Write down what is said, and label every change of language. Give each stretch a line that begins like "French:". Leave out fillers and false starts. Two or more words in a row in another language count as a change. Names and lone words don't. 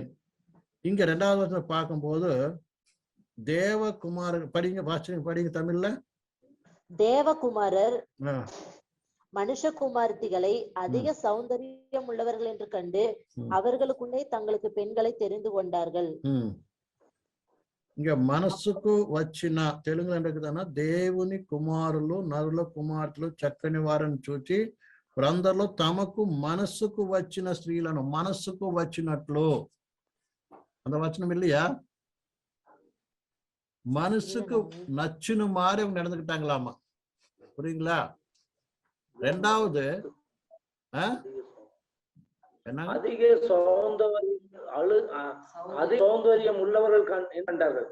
Tamil: இங்க 2வது வருஷம் பார்க்கும்போது தேவகுமாரர் படிங்க, படிங்க தமிழ்ல. தேவகுமாரர் மனுஷகுமார்த்திகளை அதிக சௌந்தரியம் உள்ளவர்கள் என்று கண்டு அவர்களுக்குள்ளே தங்களுக்கு பெண்களை தெரிந்து கொண்டார்கள்.
Telugu: ఇంకా మనస్సుకు వచ్చిన తెలుగులో ఏంటంటే దేవుని కుమారులు నరుల కుమార్తెలు చక్కని వారిని చూచి వారందరిలో తమకు మనస్సుకు వచ్చిన స్త్రీలను మనస్సుకు వచ్చినట్లు
Tamil: அந்த வச்சனம் இல்லையா? மனசுக்கு நச்சுன்னு மாறி அவங்க நடந்துக்கிட்டாங்களாமா. புரியுங்களா? 2வது அதிக சௌந்தரியம் உள்ளவர்கள் கண்டார்கள்.